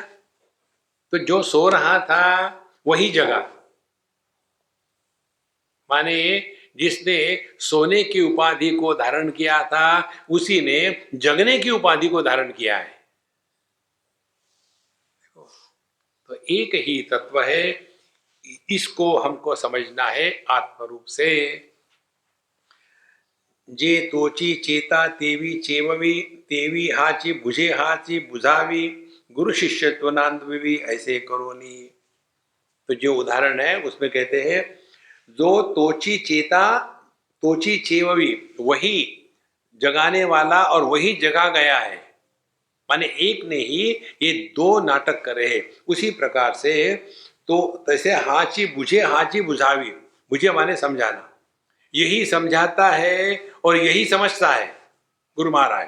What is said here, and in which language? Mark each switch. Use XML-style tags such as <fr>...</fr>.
<hi>तो जो सो रहा था वही जगा, माने जिसने सोने की उपाधि को धारण किया था उसी ने जगने की उपाधि को धारण किया है। तो एक ही तत्व है, इसको हमको समझना है आत्मरूप से।</hi> <mr>जे तोची चेता तेवी चेववी, तेवी हाची बुझे हाची बुझावी, गुरु शिष्यत्व नांदवी ऐसे करोनी।</mr> <hi>तो जो उदाहरण है उसमें कहते हैं,</hi> <mr>जो तोची चेता तोची चेववी,</mr> <hi>वही जगाने वाला और वही जगा गया है। माने एक ने ही ये दो नाटक करे हैं। उसी प्रकार से</hi> <mr>तो तैसे हाची बुझे हाची बुझावी,</mr> <hi>बुझे माने समझाना, यही समझाता है और यही समझता है गुरु महाराज।</hi>